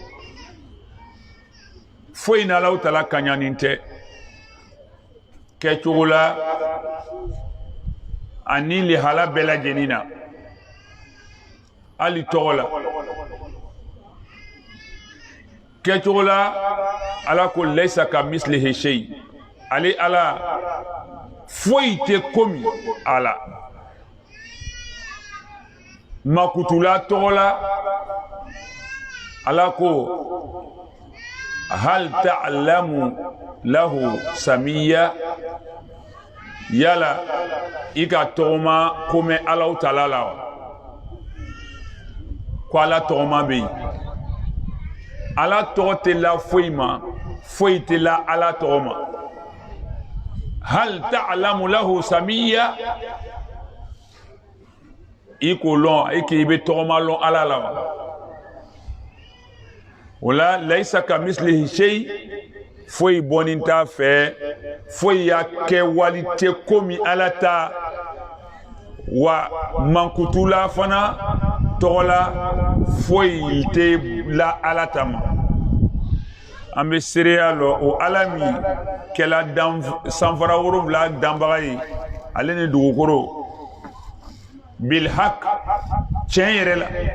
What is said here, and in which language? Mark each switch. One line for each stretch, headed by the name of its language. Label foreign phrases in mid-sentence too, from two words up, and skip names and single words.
Bambara: foyi na Allahu Taala kaɲanin tɛ kɛcogo la ani lihala bɛɛ lajɛlen na hali tɔgɔ la kɛcogo la ala ko
Arabic: ليس كمثله شيء
Bambara: ale ala foyi tɛ komi ala makutula tɔgɔ la ala ko
Arabic: هل تعلم له سميا
Bambara: yala ika tɔgɔma kome Allahu Taala la wa ko ala tɔgɔma bɛ yen ala tɔgɔ tɛ la foyi ma foyi tɛ la ala tɔgɔ ma
Arabic: هل تعلم له سميا
Bambara: i ko lɔn i k'i bɛ tɔgɔma lɔn ala la wa o la laysa
Arabic: كمثله شيء
Bambara: foyi bɔnin t'a fɛ foyi y'a kɛ wali tɛ komi ala ta wa mankutula fana tɔgɔ la foyi tɛ la ala ta ma an bɛ seereya lɔ o ala min kɛla sanfara 7 danbaga ye ale ni dugukolo bilhaq tiɲɛ yɛrɛ la